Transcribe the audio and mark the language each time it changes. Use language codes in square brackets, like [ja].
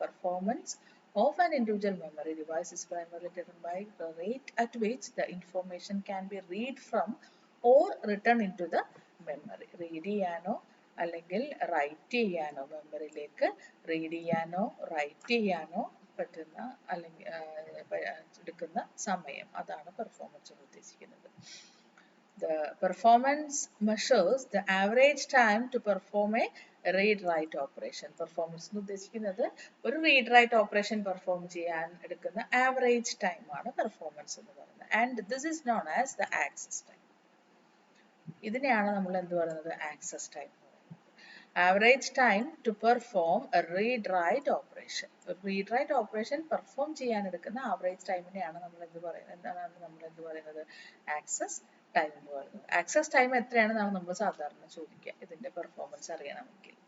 [en] Performance of an individual memory device is primarily determined by the rate at which the information can be read from or written into the memory. [ml] Read ചെയ്യാനോ അല്ലെങ്കിൽ right ചെയ്യാനോ, മെമ്മറിയിലേക്ക് read ചെയ്യാനോ right ചെയ്യാനോ പറ്റുന്ന അല്ലെങ്കിൽ എടുക്കുന്ന സമയം, അതാണ് പെർഫോമൻസ് കൊണ്ട് ഉദ്ദേശിക്കുന്നത്. [en] The performance measures the average time to perform a read-write operation. [ml] Performance എന്ന് ഉദ്ദേശിക്കുന്നത് ഒരു read write operation perform ചെയ്യാൻ എടുക്കുന്ന average time ആണ് performance എന്ന് പറയുന്നത്. [en] And this is known as the access time. [ml] ഇതിനെയാണ് നമ്മൾ എന്ത് പറയുന്നത്, access time. [en] Average time to perform a read-write operation. [ml] read-write operation perform ചെയ്യാൻ എടുക്കുന്ന average ടൈമിനെയാണ് നമ്മൾ എന്ത് പറയുന്നത്, access ടൈം എന്ന് പറയുന്നത്. ആക്സസ് ടൈം എത്രയാണെന്നാണ് നമ്മൾ സാധാരണ ചോദിക്കുക ഇതിന്റെ പെർഫോമൻസ് അറിയണമെങ്കിൽ.